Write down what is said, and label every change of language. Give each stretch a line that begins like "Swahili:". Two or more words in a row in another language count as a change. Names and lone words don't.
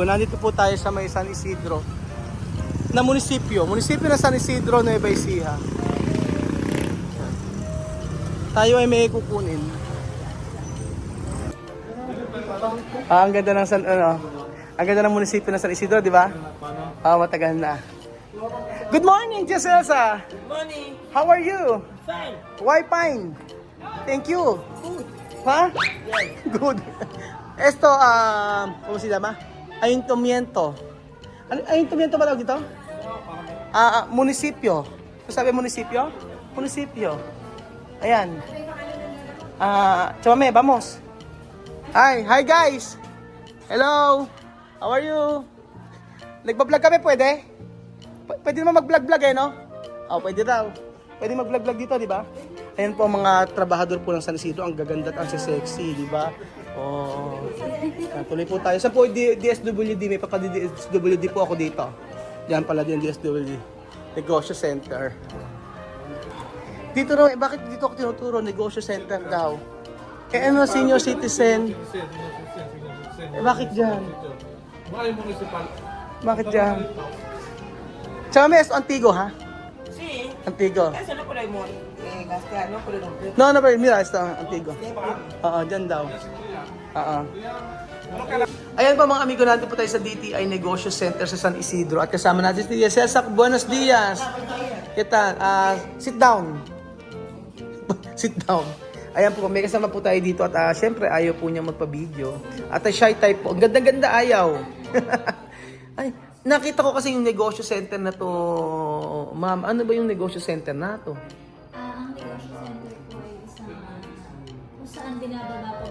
Filipino: Nandito po tayo sa may San Isidro na munisipyo ng San Isidro, Nueva Ecija. Tayo ay may kukunin. Ang ganda ng ang ganda ng munisipyo ng San Isidro, di ba? Matagal na.
English: Good morning, Jesselsa. Good morning. How are you? Fine. Why fine? Thank you. Good. Ha? Good.
Spanish: Esto, ¿cómo se llama?
Filipino: Ayuntamiento. Ayuntamiento ba tawag dito? Munisipyo. Sabi munisipyo? Munisipyo. Ayan. Chamame,
Spanish: vamos.
English: Hi guys. Hello. How are you?
Filipino: Nagbablog kami, pwede? Pwede naman mag-vlog eh, no? Pwede daw. Pwede mag-vlog dito, di ba? Ayan po ang mga trabahador po ng San Isidro. Ang gaganda at ang sexy, di ba? Tuloy po tayo. Saan po DSWD? May papa-DSWD po ako dito. Diyan pala din DSWD. Negosyo Center. Dito raw, bakit dito ako tinuturo? Negosyo Center daw.
English: Senior citizen.
Filipino: Bakit dyan? Bakit dyan?
Spanish: Chame, es Antigo, ha? Sí. Antigo. Eso no por ahí, Castellano, por el nombre. No, pero mira,
Filipino: ito, Antigo. Dyan daw. Ayan pa mga amigo, natin po tayo sa DTI Negosyo Center sa San Isidro. At kasama natin si Cesar.
Spanish: Buenos dias.
English: Kita, sit down. Sit down.
Filipino: Ayan po, may kasama po tayo dito. At syempre, ayaw po niya magpa-video. At
English: shy type
Filipino: po. Ang ganda-ganda ayaw. Ay, nakita ko kasi yung negosyo center na to. Ma'am, ano ba yung negosyo center na to? Ang negosyo center po ay isang kung saan binababa po.